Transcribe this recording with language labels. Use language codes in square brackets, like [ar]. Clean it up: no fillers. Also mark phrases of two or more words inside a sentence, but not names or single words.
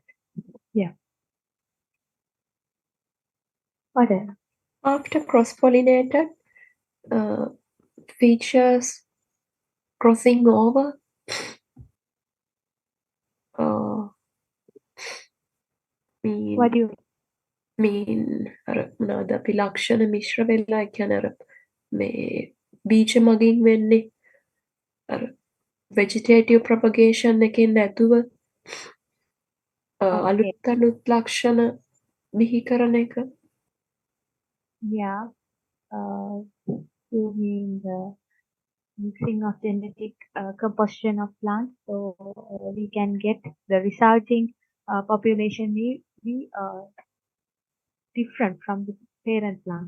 [en] Yeah. What else? After cross-pollinated, features crossing over. What do you [si] අර මොනවද අපි ලක්ෂණ මිශ්‍ර වෙලා කියන්නේ අර මේ බීජ මගින් වෙන්නේ අර [en] vegetative propagation [si] එකෙන් නැතුව අලුත් අලුත් ලක්ෂණ බිහි කරන එක. [en] Yeah. You mean the mixing of genetic composition of plants, so we can get the resulting population be different from the parent plants.